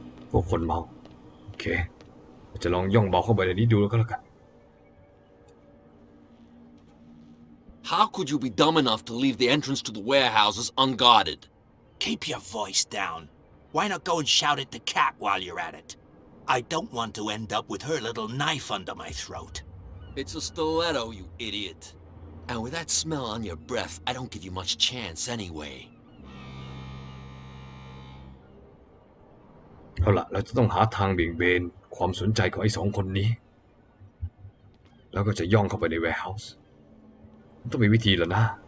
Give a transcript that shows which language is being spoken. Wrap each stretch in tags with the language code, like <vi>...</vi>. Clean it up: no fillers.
<th>พวกคนเมาโอเคจะลองย่องเบาเข้าไปในนี้ดูแล้วก็แล้วกัน</th> <en>How could you be dumb enough to leave the entrance to the warehouses unguarded? Keep your voice down. Why not go and shout at the cat while you're at it? I don't want to end up with her little knife under my throat. It's a stiletto, you idiot. And with that smell on your breath, I don't give you much chance anyway.</en> <th>เอาล่ะเราจะต้องหาทางเบี่ยงเบนความสนใจของไอ้สองคนนี้แล้วก็จะย่องเข้าไปใน warehouse มันต้องมีวิธีแล้วนะ</th>